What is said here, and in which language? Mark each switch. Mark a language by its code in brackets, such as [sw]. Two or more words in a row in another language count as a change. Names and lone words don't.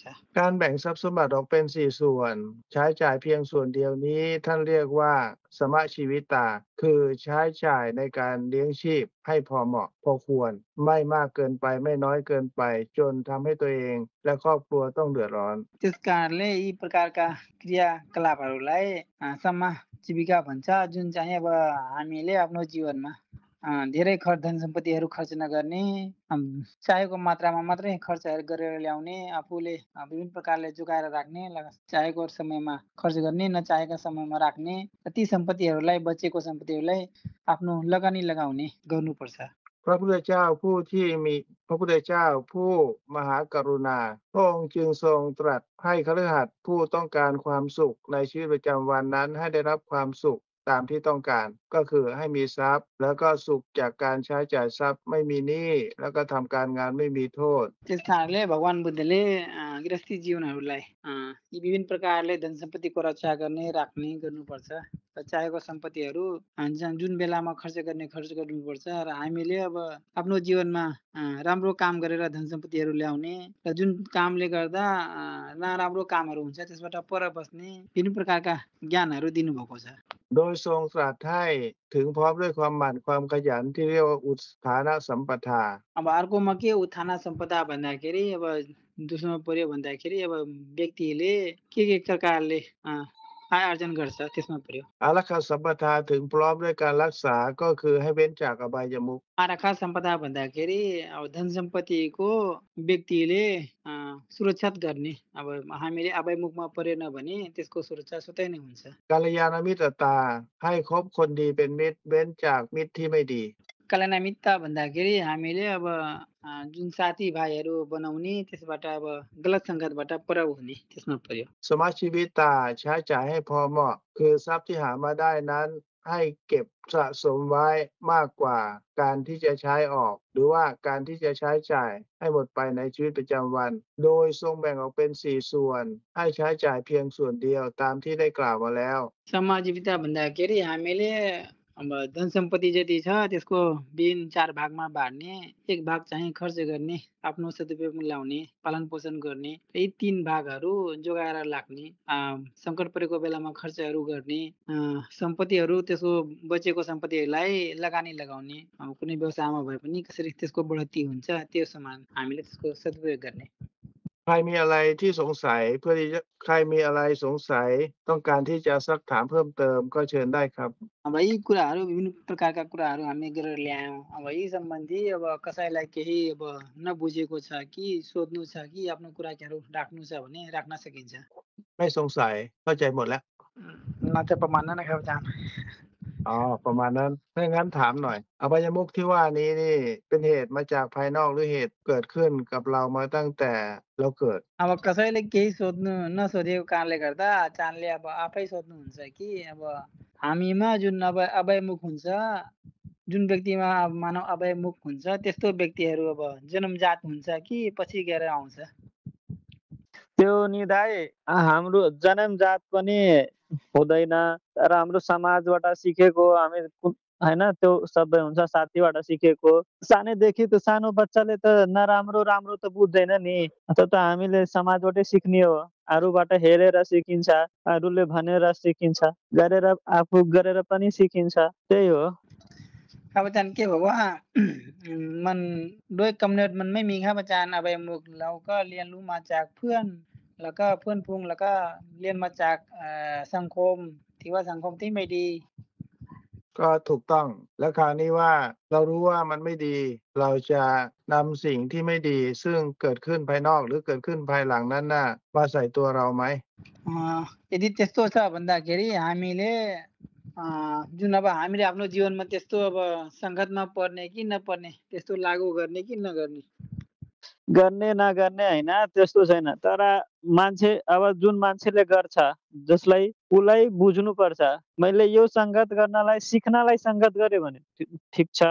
[th] การแบ่งทรัพย์สมบัติออกเป็น4ส่วนใช้จ่ายเพียงส่วนเดียวนี้ท่านเรียกว่าสมชีวิตาคือใช้จ่ายในการเลี้ยงชีพให้พอเหมาะพอควรไม่มากเกินไปไม่น้อยเกินไปจนทำให้ตัวเองและครอบครัวต้องเดือดร้อน [ne] त्यस कारणले यी प्रकारका क्रियाकलापहरूलाई समाजीविका भन्छ जुन चाहिँ अब हामीले आफ्नो जीवनमा धेरै धन सम्पत्तिहरू खर्च नगर्ने चाहेको मात्रामा मात्रै खर्च गरेर ल्याउने आफूले विभिन्न प्रकारले जोगाएर राख्ने चाहेको समयमा खर्च गर्ने नचाहेका समयमा राख्ने ती सम्पत्तिहरूलाई बचेको सम्पत्तिहरूलाई आफ्नो लगानी लगाउने गर्नुपर्छ [th] พระพุทธเจ้าผู้ที่มีพระพุทธเจ้าผู้มหากรุณาพระองค์จึงทรงตรัสให้คฤหัสถ์ผู้ต้องการความสุขในชีวิตประจำวันนั้นให้ได้รับความสุขตามที่ต้องการก็คือให้มีทรัพย์แล้วก็สุขจากการใช้จ่ายทรัพย์ไม่มีหนี้แล้วก็ทำการงานไม่มีโทษ [ne] त्यस कारणले भगवान बुद्धले गृहस्थी जीवनहरूलाई यी विभिन्न प्रकारले धन सम्पत्तिको रक्षा गर्ने राख्ने गर्नुपर्छ र चाहेको सम्पत्तिहरू जुन बेलामा खर्च गर्ने खर्च गर्नुपर्छ र हामीले अब आफ्नो जीवनमा राम्रो काम गरेर धन सम्पत्तिहरू ल्याउने र जुन कामले गर्दा नराम्रो कामहरू हुन्छ त्यसबाट पर बस्ने विभिन्न प्रकारका ज्ञानहरू दिनुभएको छ [th] โดยทรงตรัสให้ถึงพร้อมด้วยความหมั่นความขยันที่เรียกว่าอุทธานสัมปทา [ne] अब अर्कोमा के उत्थान सम्पदा भन्दाखेरि अब दोस्रोमा पर्यो भन्दाखेरि अब व्यक्तिले के प्रकारले आय आर्जन गर्छ त्यसमा पर्यो [th] อารักขาสัมปทาถึงพร้อมด้วยการรักษาก็คือให้เว้นจากอบายมุข [ne] आराखा सम्पदा भन्दाखेरि अब धन सम्पत्तिको व्यक्तिले सुरक्षा गर्ने अब हामीले अभयमुखमा परेन भने त्यसको सुरक्षा स्वतः नै हुन्छ [th] กัลยาณมิตรตาให้คบคนดีเป็นมิตรเว้นจากมิตรที่ไม่ดี [ne] कल्याणमित्र भन्दाखेरि हामीले अब जुन साथी भाइहरू बनाउने त्यसबाट अब गलत सङ्गतबाट पर हुने त्यसमा पर्यो [th] สมาชีวิตาใช้จ่ายให้พอเหมาะคือทรัพย์ที่หามาได้นั้นให้เก็บสะสมไว้มากกว่าการที่จะใช้ออกหรือว่าการที่จะใช้จ่ายให้หมดไปในชีวิตประจำวันโดยทรงแบ่งออกเป็น4ส่วนให้ใช้จ่ายเพียงส่วนเดียวตามที่ได้กล่าวมาแล้ว [ne] समाजीविता भन्दाखेरि हामीले अब धन सम्पत्ति जति छ त्यसको विभिन्न 4 भागमा बाँड्ने एक भाग चाहिँ खर्च गर्ने आफ्नो सदुपयोगमा ल्याउने पालन पोषण गर्ने यी 3 भागहरू जोगाएर राख्ने संकट परेको बेलामा खर्चहरू गर्ने सम्पत्तिहरू त्यसको बचेको सम्पत्तिहरूलाई लगानी लगाउने कुनै व्यवसायमा भए पनि कसरी त्यसको बढोत्तरी हुन्छ त्यो समान हामीले त्यसको सदुपयोग गर्ने [th] ใครมีอะไรที่สงสัยเพื่อที่จะใครมีอะไรสงสัยต้องการที่จะซักถามเพิ่มเติมก็เชิญได้ครับ [ne] अब यी कुराहरू विभिन्न प्रकारका कुराहरू हामी गरेर ल्यायौँ अब यी सम्बन्धी अब कसैलाई केही अब नबुझेको छ कि सोध्नु छ कि आफ्नो कुराहरू राख्नु छ भने राख्न सकिन्छ [th] ไม่สงสัยเข้าใจหมดแล้ว น่าจะประมาณนั้นนะครับอาจารย์ อ๋อประมาณนั้นถ้างั้นถามหน่อยอบายมุขที่ว่านี้นี่เป็นเหตุมาจากภายนอกหรือเหตุเกิดขึ้นกับเรามาตั้งแต่เราเกิด [ne] अब कसैले केही सोध्नु नसोधेको कारणले गर्दा आचार्यले अब आफै सोध्नुहुन्छ कि अब हामीमा जुन अब अभयमुख हुन्छ जुन व्यक्तिमा मानव अभयमुख हुन्छ त्यस्तो व्यक्तिहरू अब जन्मजात हुन्छ कि पछि गएर आउँछ त्यो निदाय हाम्रो जन्मजात पनि हुँदैन तर हाम्रो समाजबाट सिकेको हामी हैन त्यो सबै हुन्छ साथीबाट सिकेको सानैदेखि त सानो बच्चाले त नराम्रो राम्रो त बुझ्दैन नि त्यो त हामीले समाजबाटै सिक्ने हो अरूबाट हेरेर सिकिन्छ अरूले भनेर सिकिन्छ गरेर आफू गरेर पनि सिकिन्छ त्यही हो [th] ครับอาจารย์เกี่ยวกับว่า มันด้วยกำเนิดมันไม่มีครับอาจารย์อบายมุขเราก็เรียนรู้มาจากเพื่อนแล้วก็เพื่อนพุงแล้วก็เรียนมาจากสังคมที่ว่าสังคมที่ไม่ดี ก็ถูกต้องและคราวนี้ว่าเรารู้ว่ามันไม่ดีเราจะนำสิ่งที่ไม่ดีซึ่งเกิดขึ้นภายนอกหรือเกิดขึ้นภายหลังนั้นน่ะมาใส่ตัวเราไหม [ne] यदि त्यस्तो छ भन्दाखेरि हामीले जुन अब हामीले आफ्नो जीवनमा त्यस्तो अब सङ्कटमा पर्ने कि नपर्ने त्यस्तो लागू गर्ने कि नगर्ने गर्ने नगर्ने होइन त्यस्तो छैन तर मान्छे अब जुन मान्छेले गर्छ जसलाई उसलाई बुझ्नुपर्छ मैले यो सङ्गत गर्नलाई सिक्नलाई सङ्गत गरेँ भने ठिक छ।